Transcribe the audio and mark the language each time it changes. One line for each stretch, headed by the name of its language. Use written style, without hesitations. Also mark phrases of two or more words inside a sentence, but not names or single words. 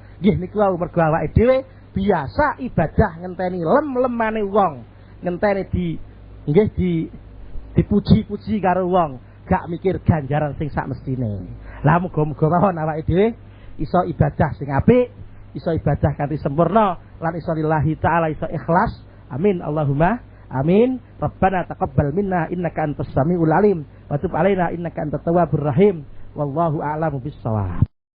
Javanese: Nggih niku wae mergo awake dhewe biasa ibadah ngenteni lem-lemane wong, ngenteni dipuji-puji karo wong, gak mikir ganjaran sing sak mestine. Lah muga-muga mawon awake dhewe iso ibadah sing apik, iso ibadah kanthi sempurna lan iso
Arabic: لله تعالى
Javanese: iso ikhlas.
Arabic: آمين اللهم آمين. ربنا تقبل منا إنك أنت السميع العليم وتب علينا إنك أنت التواب الرحيم. والله أعلم بالصواب.